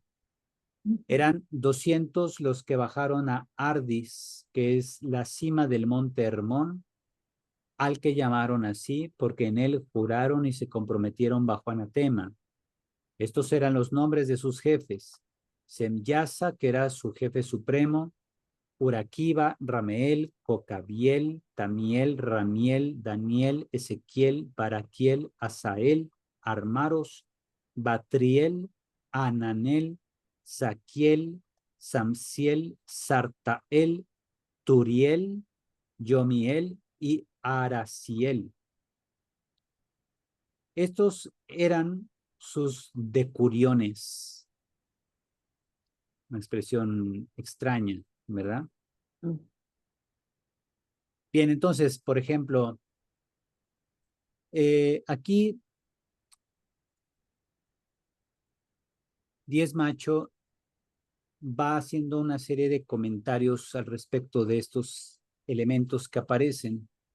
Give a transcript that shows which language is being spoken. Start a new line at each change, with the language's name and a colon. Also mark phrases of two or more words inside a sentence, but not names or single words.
Spanish: Eran 200 los que bajaron a Ardis, que es la cima del monte Hermón, al que llamaron así porque en él juraron y se comprometieron bajo anatema. Estos eran los nombres de sus jefes: Semyasa, que era su jefe supremo; Uraquiba, Rameel, Jocabiel, Tamiel, Ramiel, Daniel, Ezequiel, Baraquiel, Asael, Armaros, Batriel, Ananel, Saquiel, Samsiel, Sartael, Turiel, Yomiel y Araciel. Estos eran sus decuriones, una expresión extraña, ¿verdad? Bien, entonces, por ejemplo, aquí 10 Macho va haciendo una serie de comentarios al respecto de estos elementos que aparecen.